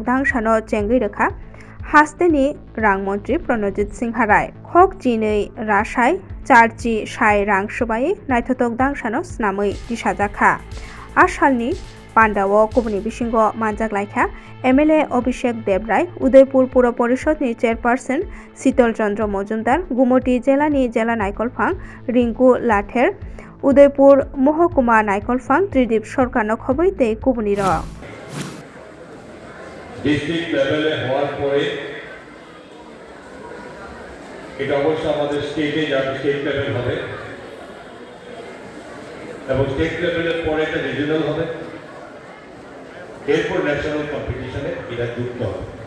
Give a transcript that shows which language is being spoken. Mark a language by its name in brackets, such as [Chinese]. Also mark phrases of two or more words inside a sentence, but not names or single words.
[Kok Borok] दां सानो चेंगै रोखा हास्तेनि रां मन्त्री प्रणजित सिंह राय खक जिनै रासाय चारजि साय रां सुबायै नायथथक दांसानो स्नामै दिसाजाखा आसालनि पान्डाव कुबनि बिसिंग मानजाग्लायखा एमएलए अभिषेक देबराय उदयपुर पुर परिषदनि चेयरपार्सन शीतल चंद्र मजुमदार गुमटी जिलानि जिला नायकलफां रिंकु लाथेर उदयपुर महकुमा नायकलफां त्रिदीप सरकारनो खबै तै कुबनि र [English] district level [Bangla] হওয়ার পরে এটা অবশ্য আমাদের স্টেটে যাবে, [English] state level [Bangla] হবে এবং [English] state level [Bangla] পরে এটা রিজিওনাল হবে, এরপর [English] national competition [Bangla] এটা যুক্ত হবে।